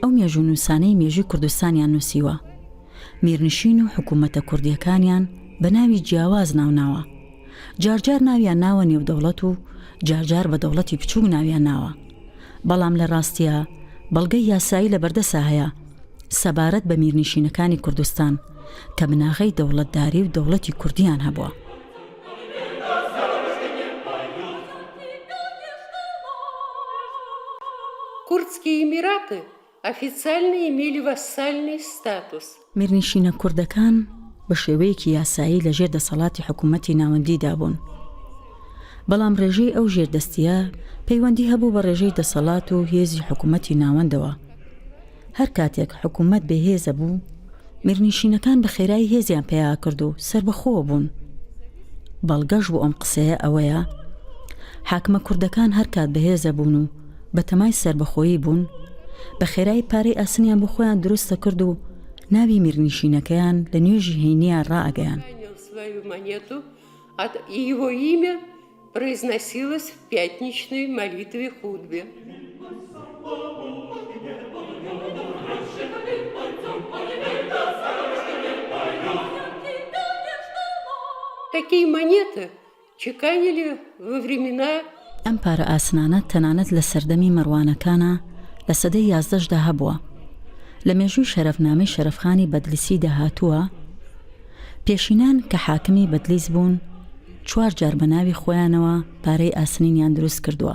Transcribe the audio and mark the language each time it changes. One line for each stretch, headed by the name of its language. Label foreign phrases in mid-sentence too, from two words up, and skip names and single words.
Central Kurdish: ئەو مێژوو نووسانەی مێژووی کوردستانیان نووسیوە، میرنشین و حکوومەتە کوردیەکانیان بە ناوی جیاواز ناوناوە، جارجار ناویان ناوە نێودەوڵەت و جارجار بە دەوڵەتی بچووک ناویان ناوە، بەڵام لە ڕاستیە بەڵگەی یاسایی لە بەردەسا هەیە سەبارەت بە میرنشینەکانی کوردستان کە بناغەی دەوڵەتداری و دەوڵەتی کوردیان هەبووە.
Russian: Курдские Эмираты официально имели вассальный статус.
Central Kurdish: میرنشینە کوردەکان بە شێوەیەکی یاسایی لە ژێر دەسەڵاتی حکوومەتی ناوەندیدا بوون، بەڵام ڕێژەی ئەو ژێردەستیە پەیوەندی هەبوو بە ڕێژەی دەسەڵات و هێزی حکوومەتی ناوەندەوە. هەر کاتێک حکوومەت بێهێزە بوو میرنیشینەکان بە خێرایی هێزیان پێیا کرد و سربەخۆ بوون. بەڵگەش بۆ ئەم قسەیە ئەوەیە حاکمە کوردەکان هەر کات بەهێزە بوون و بە تەمای سربەخۆیی بوون، بە خێرایی پارەی ئاسنیان بۆ خۆیان دروستە کرد و ناوی میرنیشینەکەیان لە نوێژی هەینیان ڕائگەیان.
Russian: Занял свою монету, и его имя произносилось в пятничной молитве хутбе. Такие монеты чеканили во времена
Central Kurdish: ئەم پارە ئاسنانە تەنانەت لە سەردەمی مەڕوانەکانە لە سەدەی 11دا هەبووە. لە مێژووی شەرەفنامەی شەرەفخانی بەدلیسی داهاتووە پێشینان کە حاکمی بەدلیس بوون 4 جار بە ناوی خۆیانەوە پارەی ئاسنینیان دروست کردووە.